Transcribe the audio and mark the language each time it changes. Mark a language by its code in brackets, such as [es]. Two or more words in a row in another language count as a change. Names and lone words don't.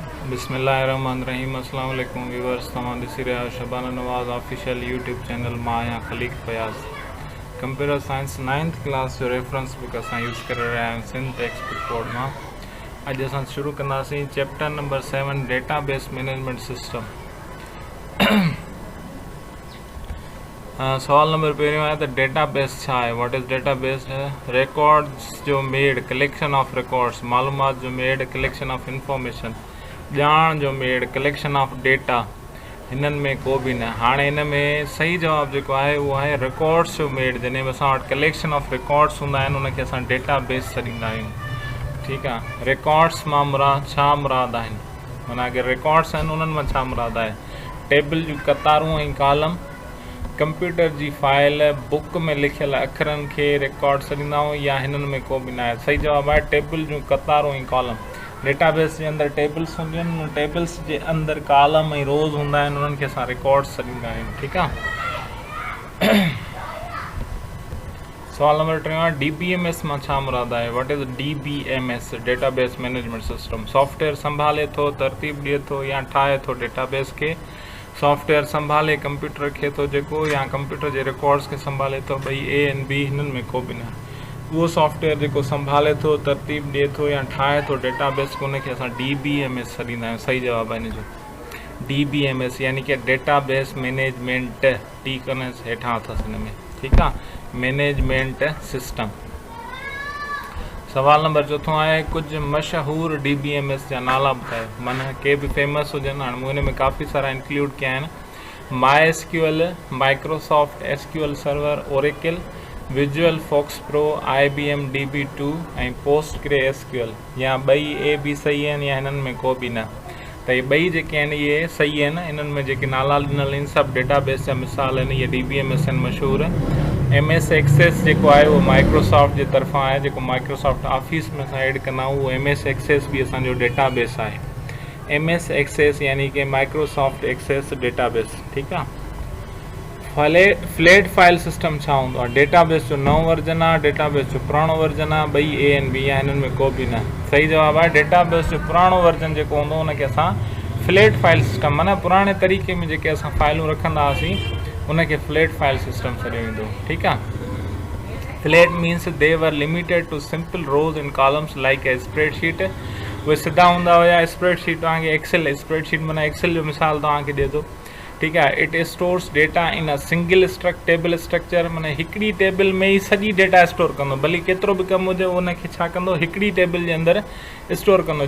[sd] बिस्मिल्लाहिर्रहमानिर्रहीम। अस्सलाम वालेकुम व्यूअर्स, तमाम ॾिसी रहिया आहियो शबाना नवाज़ ऑफिशियल यूट्यूब चैनल। मां आहियां ख़लीक फयाज़। [en] computer science [sd] 9th क्लास जो [en] reference book [sd] असां यूज़ करे रहिया आहियूं सिंध टेक्स्ट बुक बोर्ड मां। अॼु असां शुरू कंदासीं चैप्टर नंबर 7 [en] database management system. [sd] सवाल नंबर पहिरियों आहे त डेटाबेस छा आहे। [en] what is database? [sd] रिकॉर्ड्स जो मेड, [en] collection of records, [sd] मालूमात जो मेड, [en] collection of information, [sd] ॼाण जो मेड, [en] collection of data. [sd] हिननि में को बि न। हाणे हिन में सही जवाबु जेको आहे उहो आहे रिकॉर्ड्स जो मेड। जॾहिं बि असां वटि [en] collection of records [sd] हूंदा आहिनि उनखे असां डेटाबेस छॾींदा आहियूं। ठीकु आहे। रिकॉर्ड्स मां छा मुराद आहिनि, माना अगरि रिकॉर्ड्स आहिनि उन्हनि मां छा मुराद आहे? टेबल जूं कतारूं ऐं कॉलम, कंप्यूटर जी फाइल, बुक में लिखियल अखरनि खे रिकॉर्ड छॾींदा आहियूं, या हिननि में को बि न आहे। सही जवाबु आहे टेबल जूं कतारूं ऐं कॉलम। डेटाबेस जे अंदरि टेबल्स हूंदियूं आहिनि, उन टेबल्स जे अंदरि कॉलम ऐं रोज़ हूंदा आहिनि, उन्हनि खे असां रिकॉर्ड्स छॾींदा आहियूं। ठीकु आहे। सवाल नंबर 3 आहे DBMS मां छा मुराद आहे। [en] what is DBMS? database management system. [sd] सॉफ्टवेयर संभाले थो, तरतीब ॾिए थो या ठाहे थो डेटाबेस खे। सॉफ्टवेयर संभाले कंप्यूटर खे थो जेको, या कंप्यूटर जे रिकॉर्ड्स खे संभाले थो। ॿई A ऐं B, हिननि में को बि न। उहो सॉफ्टवेयर जेको संभाले थो, तरतीब ॾिए थो या ठाहे थो डेटाबेस खे, उनखे असां DBMS छॾींदा आहियूं। सही जवाबु आहे हिन जो DBMS, यानी कि [en] database management. [sd] टी कन हेठां अथसि हिन में। ठीकु आहे। [en] management system. [sd] सवाल नंबर 4 आहे कुझु मशहूरु DBMS जा नाला ॿुधायो। माना के बि फेमस हुजनि। हाणे मूं हिन में काफ़ी सारा इंक्लूड कया आहिनि। MySQL, माइक्रोसॉफ्ट SQL सर्वर, ओरेकल, विजुअल फॉक्स प्रो, IBM DB2 ऐं PostgreSQL। या ॿई A B सही आहिनि या हिननि में को बि न। त इहे ॿई जेके आहिनि इहे सही आहिनि। इन्हनि में जेके नाला ॾिनल आहिनि सभु डेटाबेस जा मिसाल आहिनि। इहे DBMS आहिनि मशहूरु। MS एक्सेस जेको आहे उहो माइक्रोसॉफ्ट जे तरफ़ां आहे, जेको माइक्रोसॉफ्ट ऑफिस में असां ऐड कंदा आहियूं। उहो MS एक्सेस बि असांजो डेटाबेस आहे। MS एक्सेस यानी कि माइक्रोसॉफ्ट एक्सेस डेटाबेस। ठीकु आहे। [en] flat file system [sd] छा हूंदो आहे? डेटाबेस जो नओं वर्जन आहे, डेटाबेस जो पुराणो वर्जन आहे, ॿई A ऐं B आहे, हिननि में को बि न। सही जवाबु आहे डेटाबेस जो पुराणो वर्जन जेको हूंदो उनखे असां [en] flat file system, [sd] माना पुराणे तरीक़े में जेके असां फाइलूं रखंदा हुआसीं उनखे [en] flat file system [sd] चयो वेंदो। ठीकु आहे। [en] flat means they were limited to simple rows and columns like a spreadsheet. [sd] उहे सिधा हूंदा हुया। स्प्रेडशीट तव्हांखे एक्सेल, स्प्रेडशीट माना एक्सेल जो मिसाल तव्हांखे ॾिए थो। ठीकु आहे। [en] it stores data in a single table structure. [sd] माना हिकिड़ी टेबल में ई सॼी डेटा स्टोर कंदो। भली केतिरो बि कमु हुजे उनखे छा कंदो, हिकिड़ी टेबल जे अंदरि स्टोर कंदो।